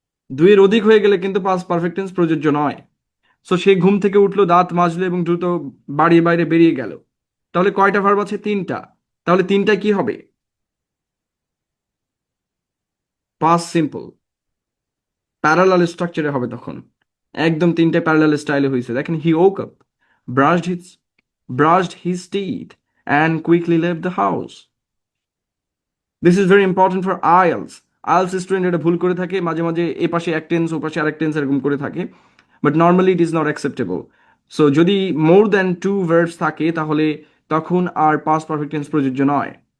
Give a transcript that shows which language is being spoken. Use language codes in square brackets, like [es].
[bn] দুইয়ের অধিক হয়ে গেলে কিন্তু পাস্ট পারফেক্ট টেন্স প্রযোজ্য নয়। সো সে ঘুম থেকে উঠলো, দাঁত মাজলো এবং দ্রুত বাড়ির বাইরে বেরিয়ে গেল। তাহলে কয়টা ভার্ব আছে? তিনটা। তাহলে তিনটা কি হবে? পাস্ট সিম্পল, প্যারালাল স্ট্রাকচারে হবে তখন, একদম তিনটে প্যারালাল স্টাইলে হয়েছে। দেখেন, [en] He woke up, brushed his brushed his teeth and quickly left the house. This is very important for IELTS. [bn] IELTS student এটা ভুল করে থাকে, মাঝে মাঝে এ পাশে এক টেন্স ও পাশে আরেক টেন্স এরকম করে থাকে, [en] But normally it is not acceptable. [bn] So যদি [en] more than two verbs [bn] থাকে তাহলে তখন আর পাস্ট পারফেক্ট টেন্স প্রযোজ্য নয়।